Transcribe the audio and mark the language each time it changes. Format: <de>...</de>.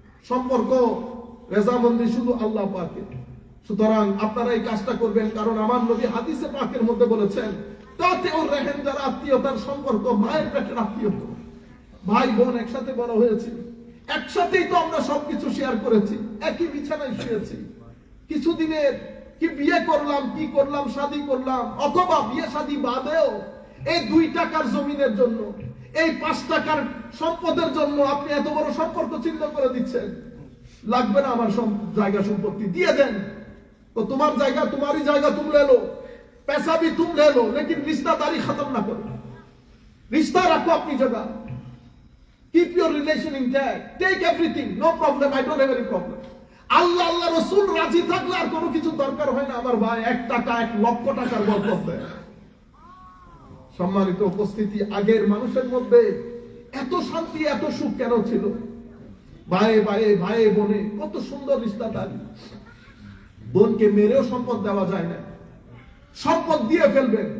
<bn>সম্পর্ক রেজামন্দি শুধু আল্লাহ পাকের। সুতরাং আপনারা এই কাজটা করবেন, কারণ আমার নবী হাদিসে পাকের মধ্যে বলেছেন তাতে ওর রেহেন যারা আত্মীয়তার সম্পর্ক, মায়ের পেটের আত্মীয়তা, ভাই বোন একসাথে বড় হয়েছি, একসাথেই তো আমরা সবকিছু শেয়ার করেছি, একই বিছানায় শুয়েছি। কিছুদিনের কি বিয়ে করলাম, কি করলাম, শাদী করলাম, অথবা বিয়ে শাদী বাদেও এই 2 টাকার জমিনের জন্য, এই 5 টাকার সম্পদের জন্য আপনি এত বড় সম্পর্ক ছিন্ন করে দিচ্ছেন। লাগবে না আমার জায়গা সম্পত্তি, দিয়ে দেন। তো তোমার জায়গা,</bn> <hi>तुम्हारी জায়গা तुम ले लो, पैसा भी तुम ले लो, लेकिन रिश्तेदारी खत्म ना करो। रिश्ता रखो अपनी जगह,</hi> <en>keep your relation intact, take everything, no problem, I don't have any problem।</en> <bn>আল্লাহ আল্লাহ রাসূল রাজি থাকলে আর কোনো কিছু দরকার হয় না আমার ভাই। 1 টাকা 1 লক্ষ টাকার বরকত দেয়। সম্মানিত উপস্থিতি, আগের মানুষের মধ্যে এত শান্তি এত সুখ কেন ছিল? ভাই ভাই ভাই বোনে কত সুন্দর রিশতাদারি। বোনকে মেরেও সম্পদ দেওয়া যায় না, সম্পদ দিয়ে ফেলবেন।</bn>